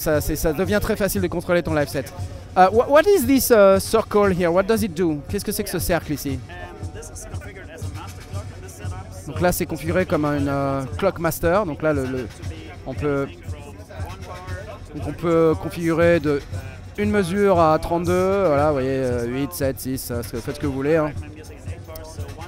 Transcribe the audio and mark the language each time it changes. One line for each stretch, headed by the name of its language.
French: Ça devient très facile de contrôler ton live set.
English: What is this circle here? What does it do?
French: Qu'est-ce que c'est que ce cercle ici? Donc là, c'est configuré comme une clock master. Donc là, on peut configurer de une mesure à 32. Voilà, vous voyez, 8, 7, 6, faites ce que vous voulez. Hein.